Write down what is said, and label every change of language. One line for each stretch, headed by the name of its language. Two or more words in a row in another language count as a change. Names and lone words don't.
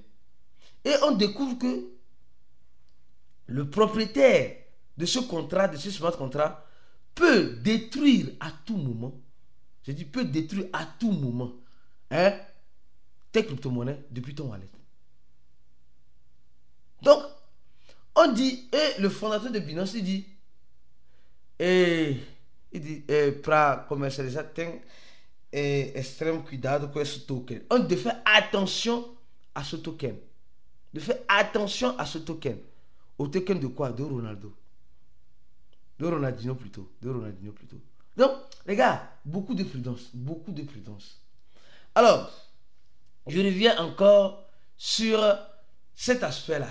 French: Et on découvre que le propriétaire de ce contrat, de ce smart contract, peut détruire à tout moment. Je dis peut détruire à tout moment, hein, tes crypto-monnaies depuis ton wallet. Donc, on dit, et le fondateur de Binance, il dit,
Portuguese: para comercializar tem extrême cuidado com esse token.
French: On doit faire attention à ce token. De faire attention à ce token. Au token de quoi? De Ronaldo. De Ronaldinho plutôt. Donc, les gars, beaucoup de prudence. Beaucoup de prudence. Alors, je reviens encore sur cet aspect-là.